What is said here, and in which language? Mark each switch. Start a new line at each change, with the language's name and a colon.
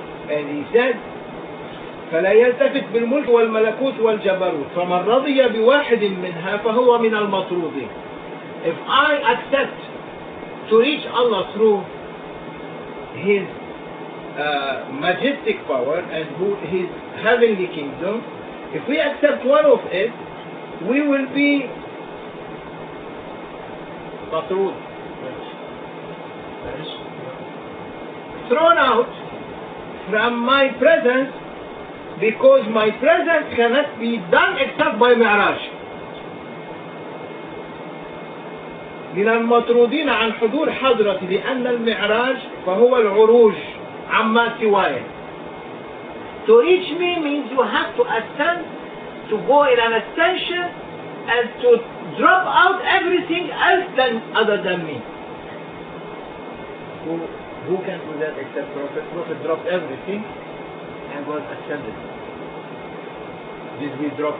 English: And he said,
Arabic: فلا يلتفت بالملك والملكوت والجبروت فمن رضي بواحد منها فهو من المطرودين.
English: If I accept to reach Allah through His majestic power and His heavenly kingdom, if we accept one of it, we will be matrud, thrown out from my presence, because my presence cannot be done except by Mi'raj.
Arabic: من المطرودين عن حضور حضرتي لأن المعراج فهو العروج عما سواي.
English: To reach me means you have to ascend, to go in an ascension, and to drop out everything else other than me. Who can do that except Prophet? Prophet dropped everything and was ascended. Did we drop?